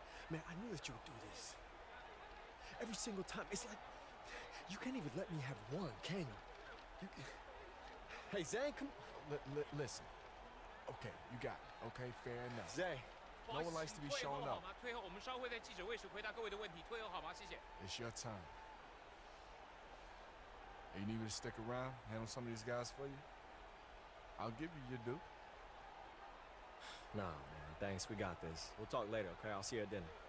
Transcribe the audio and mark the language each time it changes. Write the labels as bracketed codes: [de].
[en] Man, I knew that you would do this. Every single time, it's like you can't even let me have one, can you? Hey, Zane, come on. Listen. Okay, you got it. Okay, fair enough. Zay. No one likes to be shown up. [zh] 退后，我们稍后在记者会时回答各位的问题。退后好吗？谢谢。 [en] It's your time. You need me to stick around, handle some of these guys for you? I'll give you your due. Nah, man, thanks. We got this. We'll talk later, okay? I'll see you at dinner.